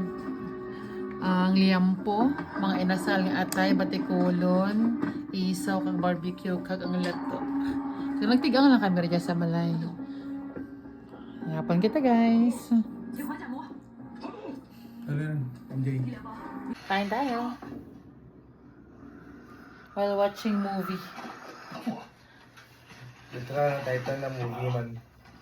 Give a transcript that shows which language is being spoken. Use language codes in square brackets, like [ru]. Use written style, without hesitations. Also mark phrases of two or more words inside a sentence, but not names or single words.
[hil] Ang liampo, mga inasal nga atay, batikulon, isaw, kag barbecue, kag ang lato. So, nagtigang lang kami rin sa Malay. Yapan kita, guys. [tl] Ano yan? MJ. Kain tayo. [en] While watching movie. [tl] Ito na title na movie man.